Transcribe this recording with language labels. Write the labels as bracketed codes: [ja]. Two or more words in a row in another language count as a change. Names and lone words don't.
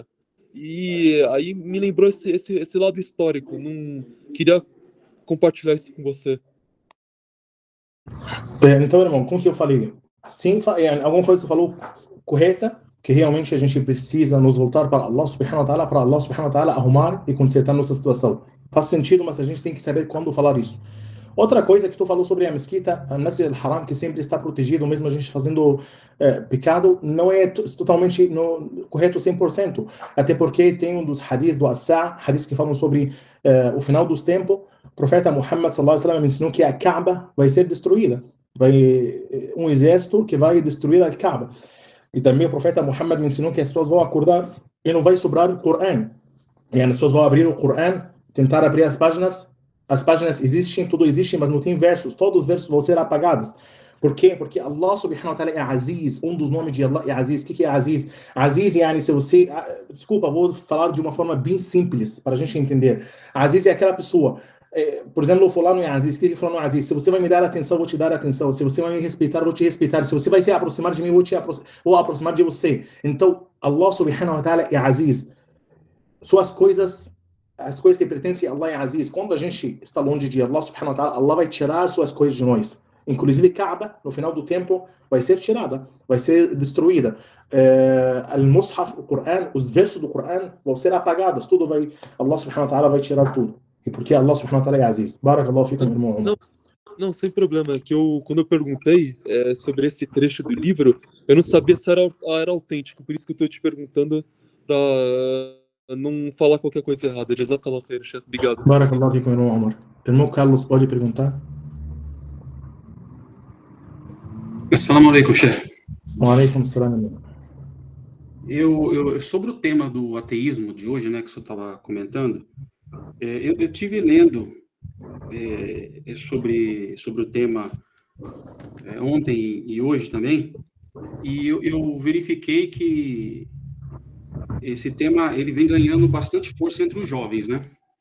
[pt] E aí me lembrou esse lado histórico. Não queria compartilhar isso com você. Então, irmão, como que eu falei? Sim, alguma coisa que você falou correta, que realmente a gente precisa nos voltar para Allah [ar] سبحانه وتعالى [pt] arrumar e consertar nossa situação. Faz sentido, mas a gente tem que saber quando falar isso. Outra coisa que tu falou sobre a mesquita, a Masjid al-Haram, que sempre está protegido, mesmo a gente fazendo pecado, não é totalmente correto 100%. Até porque tem um dos hadiths do As-Sa', hadiths que falam sobre o final dos tempos. O profeta Muhammad [ar] صلى الله عليه وسلم [pt] ensinou que a Kaaba vai ser destruída. Um exército que vai destruir a Kaaba. E também o profeta Muhammad me ensinou que as pessoas vão acordar e não vai sobrar o Corão. E as pessoas vão abrir o Corão, tentar abrir as páginas existem, tudo existe, mas não tem versos. Todos os versos vão ser apagados. Por quê? Porque Allah [ar] سبحانه وتعالى [pt] é Aziz. Um dos nomes de Allah é Aziz. O que é Aziz? Aziz, se você... Desculpa, vou falar de uma forma bem simples, para a gente entender. Aziz é aquela pessoa... por exemplo, o fulano é Aziz. O que fulano é Aziz? Se você vai me dar atenção, vou te dar atenção. Se você vai me respeitar, vou te respeitar. Se você vai se aproximar de mim, vou aproximar de você. Então, Allah [ar] سبحانه وتعالى [pt] é Aziz. Suas coisas... As coisas que pertencem a Allah é Aziz. Quando a gente está longe de Allah [ar] سبحانه وتعالى, [pt] Allah vai tirar suas coisas de nós. Inclusive Kaaba, no final do tempo, vai ser tirada, vai ser destruída. Al-Mushaf, o Corão, os versos do Corão vão ser apagados. Tudo vai, Allah [ar] سبحانه وتعالى [pt] vai tirar tudo. E porque Allah [ar] سبحانه وتعالى [pt] é Aziz. [ar] بارك الله فيكم, [pt] irmão. Não, sem problema. Que quando eu perguntei sobre esse trecho do livro, eu não sabia se era autêntico. Por isso que eu estou te perguntando para não falar qualquer coisa errada. [ar] جزاك الله خير، شيخ. [pt] Obrigado. [ar] بارك الله فيكم, [pt] irmão Omar. Irmão Carlos, pode perguntar? [ar] السلام عليكم، شيخ. وعليكم السلام. [pt] Sobre o tema do ateísmo de hoje, né, que você estava comentando, eu tive lendo sobre o tema ontem e hoje também, e eu verifiquei que esse tema ele vem ganhando bastante força entre os jovens, né?